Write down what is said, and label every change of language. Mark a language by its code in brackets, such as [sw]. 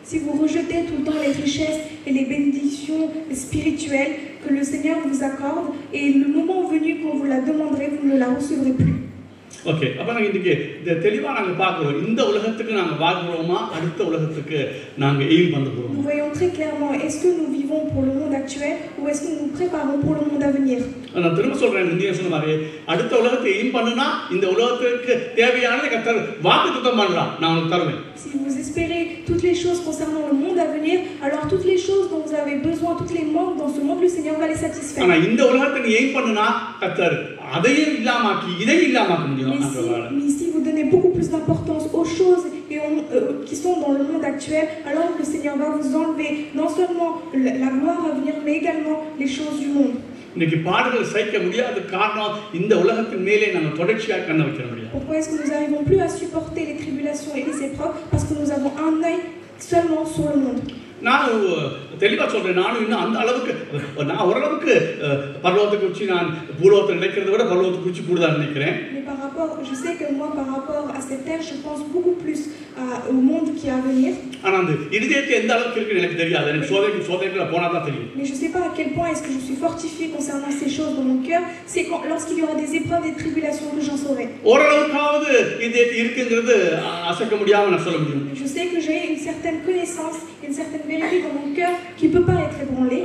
[fr] Si vous rejetez tout le temps les richesses et les bénédictions spirituelles que le Seigneur vous accorde, et le moment venu quand vous la demanderez, vous ne la recevrez plus. [ta] Okay, அப்ப நாங்க இன்னைக்கு தெளிவா நாங்க பார்க்கிறோம், இந்த உலகத்துக்கு நாங்க வாழ்றோமா அடுத்த உலகத்துக்கு நாங்க எய்ம் பண்ண போறோம். [fr] Nous voyons très clairement, est-ce que nous vivons pour le monde actuel ou est-ce que nous nous préparons pour le monde à venir? [ta] நான் திரும்ப சொல்றேன், நீங்க சொன்ன மாதிரி அடுத்த உலகத்தை எய்ம் பண்ணுனா இந்த உலகத்துக்கு தேவையானதை கர்த்தர் வாக்குத்தத்தம் பண்றான், நான் உங்களுக்கு தருவேன். [fr] Si vous espérez toutes les choses concernant le monde à venir, alors toutes les choses dont vous avez besoin, toutes les manques dans ce monde, le Seigneur va les satisfaire. [ta] ஆனா இந்த உலகத்தை நீ எய்ம் பண்ணுனா கர்த்தர் அதையும் இல்லாமாக்கி இதையும் இல்லாமாக்க முடியும். [fr] Mais si vous donnez beaucoup plus d'importance aux choses qui sont dans le monde actuel, alors le Seigneur va vous enlever non seulement la gloire à venir, mais également les choses du monde. [ta] இன்னைக்கு பாடுகள் சகிக்க முடியாத காரணம் இந்த உலகத்தின் மேலே நம்ம தொடர்ச்சியாக கண்ண வைக்க முடியாது. [fr] Pourquoi est-ce que nous n'arrivons plus à supporter les tribulations et les épreuves? Parce que nous avons un œil seulement sur le monde. [ta] நான் தெளிவா சொல்றேன், நானும் இன்னும் அந்த அளவுக்கு நான் ஓரளவுக்கு பரலோகத்தை குறித்து நான் பூலோகத்தை நினைக்கிறத விட பரலோகத்தை குறித்து கூடுதல் நினைக்கிறேன். [fr] Mais par rapport, je sais que moi par rapport à cette terre, je pense beaucoup plus au monde qui est à venir. [ta] ஆனா அந்த இதயத்தை எந்த அளவுக்கு இருக்குன்னு எனக்கு தெரியாது, எனக்கு சோதனைக்குள்ள போனா தான் தெரியும். [fr] Mais je sais pas à quel point est-ce que je suis fortifié concernant ces choses dans mon cœur, c'est lorsqu'il y aura des épreuves, des tribulations que j'en saurai. [ta] ஓரளவுக்காவது இதயத்தை இருக்குங்கிறது அசைக்க முடியாம நான் சொல்ல முடியும். [fr] Je sais que j'ai une certaine connaissance, une certaine vérité dans mon cœur qui peut pas être ébranlée.